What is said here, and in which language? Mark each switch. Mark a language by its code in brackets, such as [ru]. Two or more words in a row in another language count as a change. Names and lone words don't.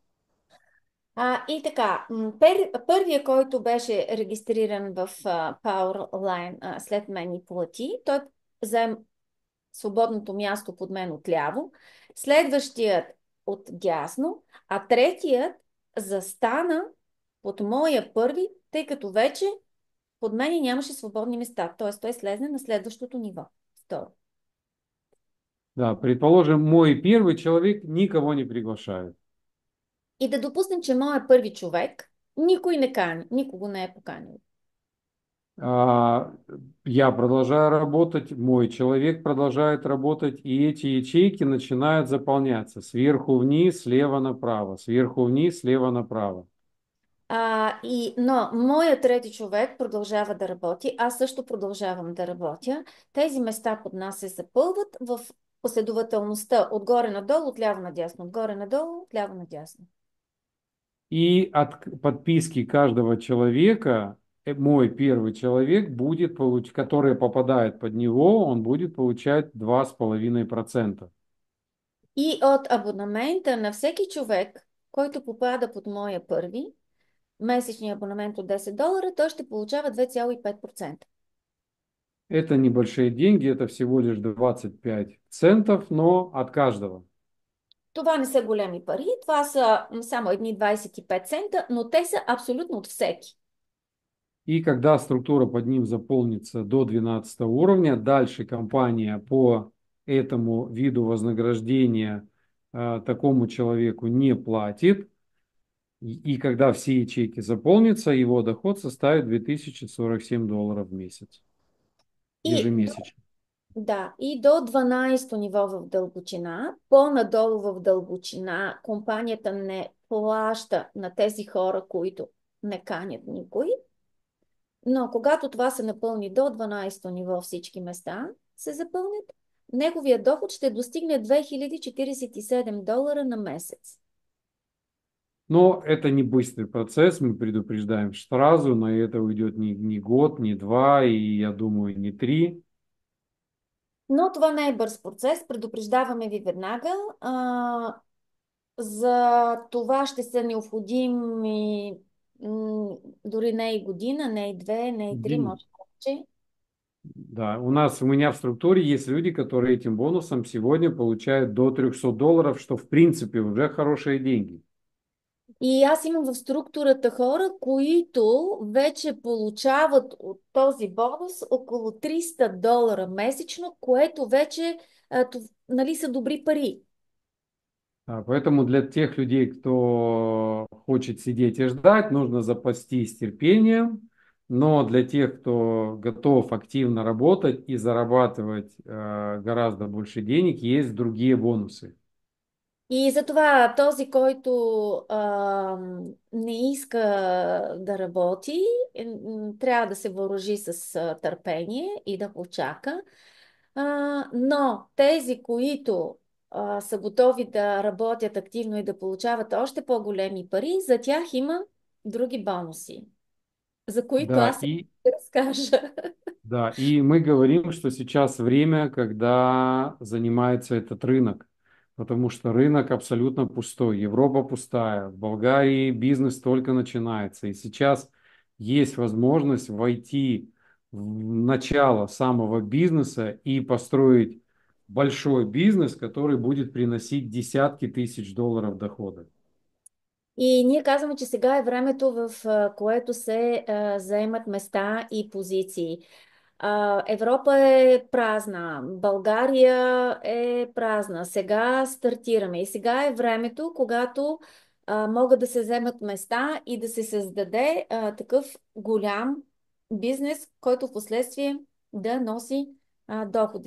[bg] И така, първия, който беше регистриран в Powerline след мен и плати, той взе свободното място под мен отляво, следващият от дясно, а третият застана под моя първи, тъй като вече под мен нямаше свободни места. Т.е. той слезне на следващото ниво. Второ. Да, [ru] предположим, мой первый человек никого не приглашает. [bg] И да допуснем, че моя първи човек никой не кани, никого не е поканил. [ru] А, Я продолжаю работать, мой человек продолжает работать, и эти ячейки начинают заполняться сверху вниз, слева направо, сверху вниз, слева направо. [bg] Но моят трети човек продължава да работи, аз също продължавам да работя. Тези места под нас се запълват в последователността отгоре надолу, отляво надясно, отгоре надолу, отляво надясно. [ru] И от подписки каждого человека, мой первый человек будет получать, который попадает под него, он будет получать 2,5%. [bg] И от абонамента на всеки човек, който попада под моя първи, месечния абонамент от $10, той ще получава 2,5%. [ru] Это небольшие деньги, это всего лишь 25 центов, но от каждого. [bg] Това не са големи пари, това са само едни 25 цента, но те са абсолютно от всеки. [ru] И когда структура под ним заполнится до 12 уровня, дальше компания по этому виду вознаграждения такому человеку не платит. И когда все ячейки заполнятся, его доход составит $2047 в месяц. И Ежемесячно. [bg] да, и до 12-то ниво в дълбочина, по-надолу в дълбочина, компанията не плаща на тези хора, които не канят никой. Но когато това се напълни до 12-то ниво, всички места се запълнят, неговия доход ще достигне $2047 на месец. [ru] Но это не быстрый процесс, мы предупреждаем сразу, на это уйдет не год, не два, и я думаю, не три. [bg] Но това не е бърз процес, предупреждаваме ви веднага. За това ще са необходими дори не и година, не и две, не и три, Дим, може повече. да, [ru] у меня в структуре есть люди, которые этим бонусом сегодня получают до $300, что в принципе уже хорошие деньги. [bg] И аз имам в структурата хора, които вече получават от този бонус около $300 месечно, което вече нали, са добри пари. [ru] Поэтому для тех людей, кто хочет сидеть и ждать, нужно запастись терпением. Но для тех, кто готов активно работать и зарабатывать гораздо больше денег, есть другие бонусы. [bg] И затова този, който не иска да работи, трябва да се въоръжи с търпение и да почака. Но тези, които са готови да работят активно и да получават още по-големи пари, за тях има други бонуси, за които Да, аз ще разкажа. да, [ru] и мы говорим, что сейчас время, когда занимается этот рынок, потому что рынок абсолютно пустой, Европа пустая, в Болгарии бизнес только начинается, и сейчас есть возможность войти в начало самого бизнеса и построить большой бизнес, который будет приносить десятки тысяч долларов дохода. [bg] И ние казваме, че сега е времето, в което се заемат места и позиции. Европа е празна, България е празна. Сега стартираме и сега е времето, когато могат да се вземат места и да се създаде такъв голям бизнес, който в последствие да носи доходи.